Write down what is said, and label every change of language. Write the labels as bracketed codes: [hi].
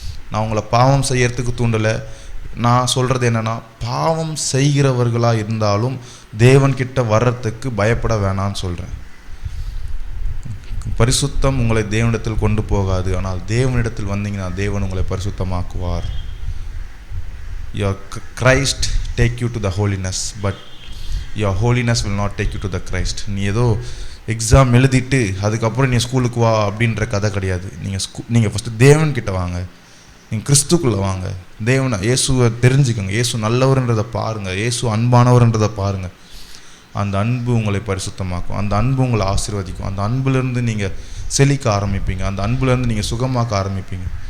[ta] நான் உங்களை பாவம் செய்யறதுக்கு தூண்டலை. நான் சொல்கிறது என்னென்னா, பாவம் செய்கிறவர்களாக இருந்தாலும் தேவன்கிட்ட வர்றதுக்கு பயப்பட வேணான்னு சொல்கிறேன். பரிசுத்தம் உங்களை தேவனிடத்தில் கொண்டு போகாது, ஆனால் தேவனிடத்தில் வந்தீங்கன்னா தேவன் உங்களை பரிசுத்தமாக்குவார். [en] Your Christ take you to the holiness, but your holiness will not take you to the Christ. [ta] நீ ஏதோ எக்ஸாம் எழுதிட்டு அதுக்கப்புறம் நீ ஸ்கூலுக்கு வா அப்படின்ற கதை கிடையாது. நீங்கள் ஃபஸ்ட்டு தேவன்கிட்ட வாங்க, நீங்கள் கிறிஸ்துக்குள்ளே வாங்க, தேவனை இயேசுவை தெரிஞ்சுக்கோங்க, இயேசு நல்லவர்ன்றதை பாருங்கள், இயேசு அன்பானவர்ன்றதை பாருங்கள். அந்த அன்பு உங்களை பரிசுத்தமாக்கும், அந்த அன்பு உங்களை ஆசீர்வதிக்கும், அந்த அன்புலேருந்து நீங்கள் செழிக்க ஆரம்பிப்பீங்க, அந்த அன்புலேருந்து நீங்கள் சுகமாக்க ஆரம்பிப்பீங்க.